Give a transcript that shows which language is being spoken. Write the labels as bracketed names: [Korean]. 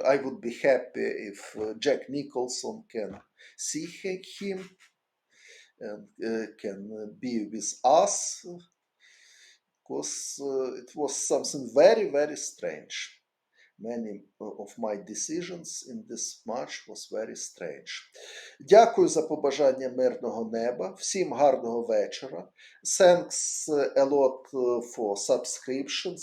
[English] I would be happy if Jack Nicholson can see him and can be with us because it was something very, very strange. Many of my decisions in this match was very strange. [Ukrainian] Дякую за побажання мирного неба. Всім гарного вечора. [English] Thanks a lot for subscription.